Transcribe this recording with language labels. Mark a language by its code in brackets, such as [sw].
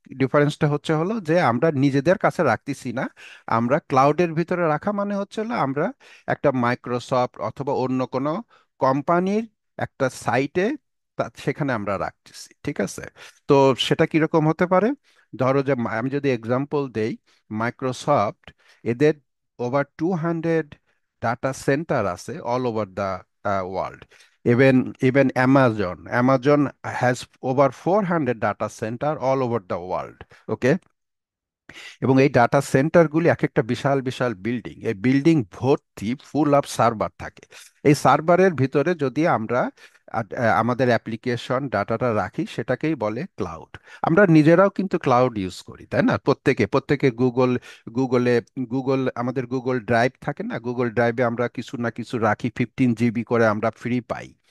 [bn] ডিফারেন্সটা হচ্ছে হলো যে আমরা নিজেদের কাছে রাখতেছি না, আমরা ক্লাউডের ভিতরে রাখা মানে হচ্ছে হলো আমরা একটা মাইক্রোসফট অথবা অন্য কোনো কোম্পানির একটা সাইটে সেখানে আমরা রাখতেছি, ঠিক আছে? তো সেটা কিরকম হতে পারে? ধরো যে আমি যদি এক্সাম্পল দেই, মাইক্রোসফট এদের ওভার 200 ডাটা সেন্টার আছে [en] All over the world. Even Amazon has over 400 data center all over the world. [bn] Okay, এবং এই ডাটা সেন্টারগুলি এক একটা বিশাল বিশাল বিল্ডিং, এই বিল্ডিং ভর্তি ফুল অফ সার্ভার থাকে। এই সার্ভারের ভিতরে যদি আমরা আমাদের অ্যাপ্লিকেশন ডাটাটা রাখি, সেটাকেই বলে ক্লাউড। আমরা নিজেরাও কিন্তু ক্লাউড ইউজ করি, তাই না? প্রত্যেকে প্রত্যেকে গুগলে আমাদের গুগল ড্রাইভ থাকে না, গুগল ড্রাইভে আমরা কিছু না কিছু রাখি, 15 জিবি করে আমরা ফ্রি পাই।